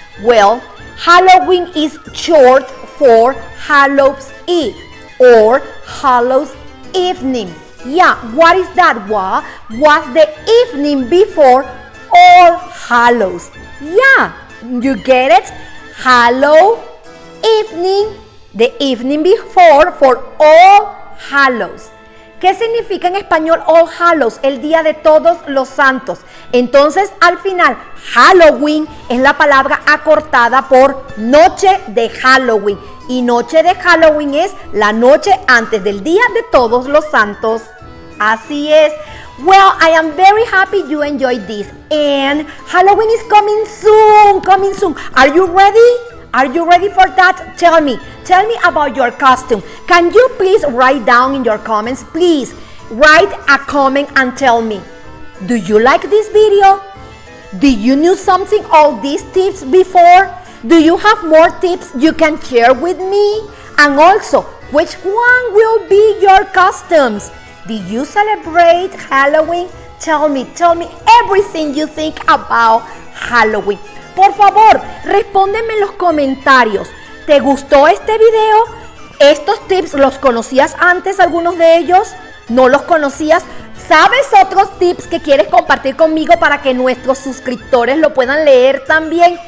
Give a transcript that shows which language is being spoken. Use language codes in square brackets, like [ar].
[en] Well, Halloween is short for Hallows Eve or Hallows Evening. Yeah, what is that? What was the evening before All Hallows? Yeah, you get it? Hallow evening, the evening before for All Hallows. [es] ¿Qué significa en español All Hallows? El día de todos los santos. Entonces, al final, Halloween es la palabra acortada por noche de Halloween. Y noche de Halloween es la noche antes del día de todos los santos. Así es. [en] Well, I am very happy you enjoyed this. And Halloween is coming soon, coming soon. Are you ready? Are you ready for that? Tell me about your costume. Can you please write down in your comments? Please write a comment and tell me. Do you like this video? Did you know something all these tips before? Do you have more tips you can share with me? And also, which one will be your costumes? Did you celebrate Halloween? Tell me everything you think about Halloween. [es] Por favor, respóndeme en los comentarios. ¿Te gustó este video? ¿Estos tips los conocías antes, algunos de ellos? ¿No los conocías? ¿Sabes otros tips que quieres compartir conmigo para que nuestros suscriptores lo puedan leer también?